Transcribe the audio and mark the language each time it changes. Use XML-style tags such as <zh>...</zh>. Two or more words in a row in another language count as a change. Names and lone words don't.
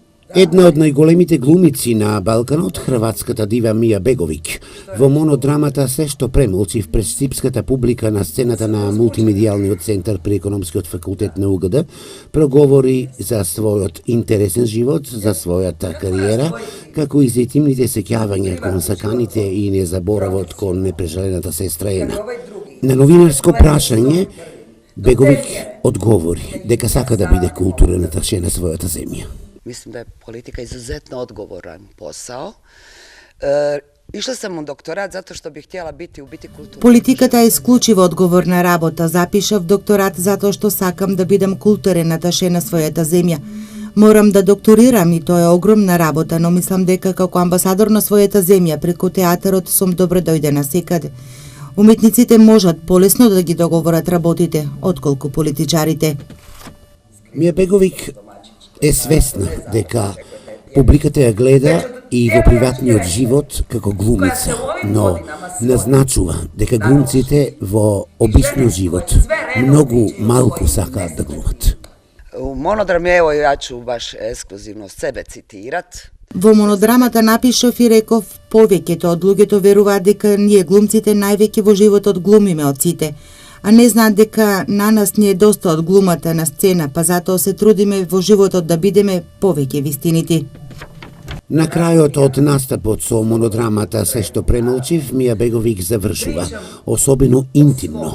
<mk>Една од најголемите глумици на Балканот, хрватската дива Мија Беговик, во монодрамата Се што премолчив пред српската публика на сцената на мултимедијалниот центар при економскиот факултет на УГД, проговори за својот интересен живот, за својата кариера, како и за интимните сеќавања кон саканите и незаборавот кон непрежалената сестра Ена. На новинарско прашање, Беговик одговори дека сака да биде културен аташе на својата земја.</mk> <hr>Mislim da je politika izuzetno odgovoran posao. Išla sam u doktorat zato što bih htjela biti kulturna.</hr> <mk>Политиката е исклучиво одговорна работа. Запишав докторат затоа што сакам да бидам културен аташе на својата земја. Морам да докторирам и тоа е огромна работа, но мислам дека како амбасадор на својата земја преку театарот сум добро дојдена секаде. Уметниците можат полесно да ги договорат работите, отколку политичарите. Мија Беговик е свесна дека публиката ја гледа и во приватниот живот како глумица, но назначува дека глумците во обичниот живот многу малку сакаат да глумат.</mk> <hr>U monodrami, evo ja ću baš ekskluzivno sebe citirat.</hr> <mk>Во монодрамата напишав и реков повеќето од луѓето веруваат дека ние глумците највеќе во животот глумиме од сите, а не знаат дека на нас ни е доста од глумата на сцена, па затоа се трудиме во животот да бидеме повеќе вистинити. На крајот од настапот со монодрамата Се што премолчив, Мија Беговик завршува, особено интимно.</mk>